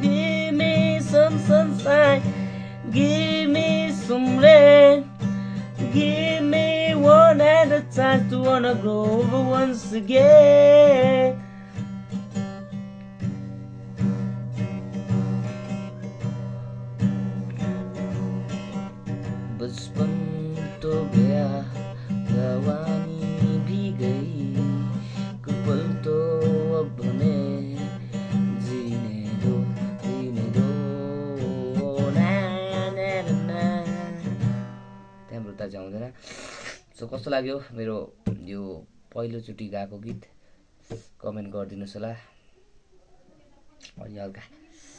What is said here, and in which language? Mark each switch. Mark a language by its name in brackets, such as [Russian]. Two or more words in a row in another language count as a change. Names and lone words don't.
[English] Give me some sunshine, give me some rain, give me one at a chance to wanna grow up once again. [Hindi] बचपन तो गया, जवानी भी गई, कुछ पल तो अब हमें जीने दो ना ना ना। [Nepali] त्यहाँबाट त चाहिँ आउँदैन। सो कस्तो लाग्यो मेरो यो पहिलोचोटि गाएको गीत कमेन्ट गरिदिनुहोस् होला। अलि हल्का